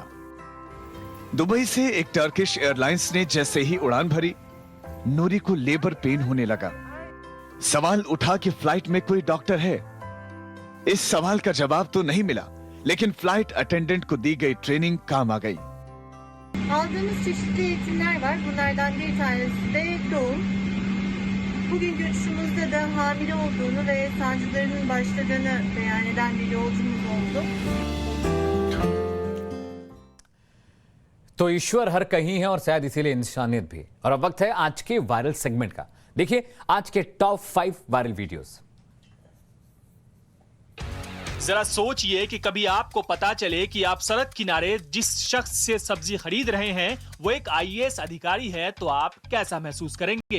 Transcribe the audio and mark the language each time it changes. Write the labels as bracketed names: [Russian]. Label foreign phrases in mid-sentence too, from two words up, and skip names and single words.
[Hindi] दुबई से एक टर्किश एयरलाइंस ने जैसे ही उड़ान भरी, नूरी को [English] labor pain [Hindi] होने लगा। सवाल उठा कि फ्लाइट में कोई डॉक्टर है। इस सवाल का जवाब तो नहीं मिला, लेकिन [English] flight attendant [Hindi] को दी गई ट्रेनिंग काम आ गई। [Turkish] Aldığımız çeşitli eğitimler var. Bunlardan bir tanesi de doğum. Bugünkü uçuşumuzda da hamile olduğunu ve sancılarının başladığını beyan eden bir yolcumuz oldu. [Hindi] तो ईश्वर हर कहीं है और शायद इसीलिए इंसानियत भी। और अब वक्त है आज के [English] viral segment [Hindi] का। देखिए आज के [English] top 5 viral videos. [Hindi] जरा सोचिए कि कभी आपको पता चले कि आप सड़क किनारे जिस शख्स से सब्जी खरीद रहे हैं वो एक आईएएस अधिकारी है, तो आप कैसा महसूस करेंगे?